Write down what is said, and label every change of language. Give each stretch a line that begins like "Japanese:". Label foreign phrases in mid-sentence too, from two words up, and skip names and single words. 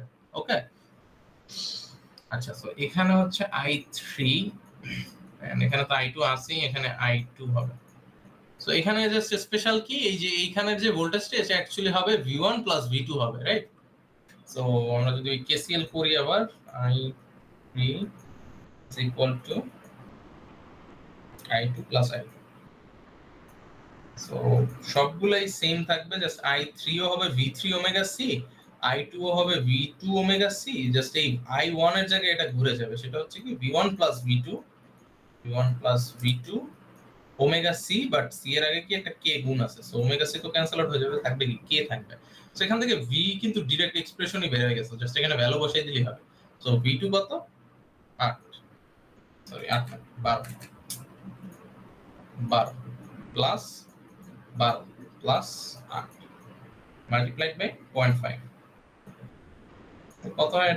Bangla: ওকে, আচ্ছা। সো এখানে হচ্ছে i3 এন্ড এখানে তো i2 আছে, এখানে i2 হবে। সো এখানে
English: just special
Bangla: কি, এই যে এইখানের যে ভোল্টেজটা এটা অ্যাকচুয়ালি হবে V1 প্লাস V2 হবে, রাইট? সো আমরা যদি ওই KCL করি আবার,
English: i3 is equal to i2 plus i2।
Bangla: সো সবগুলাই সেম থাকবে, জাস্ট i3 ও হবে v3 ওমেগা c, i2 ও হবে v2 ওমেগা c, জাস্ট এই i1 এর জায়গায় এটা ঘুরে যাবে, সেটা হচ্ছে কি v1 plus v2 ওমেগা c, বাট c এর আগে কি একটা k গুণ আছে, সো ওমেগা c তো
English: cancel out
Bangla: হয়ে যাবে, থাকবে কি k থাকবে। সো এখান থেকে v কিন্তু
English: direct expression
Bangla: বের হয়ে গেছে, জাস্ট এখানে ভ্যালু বসাই দিলেই হবে। সো v2 কত 8 12 প্লাস 12 প্লাস 8
English: multiplied by
Bangla: 0.5, কত হয় এটা?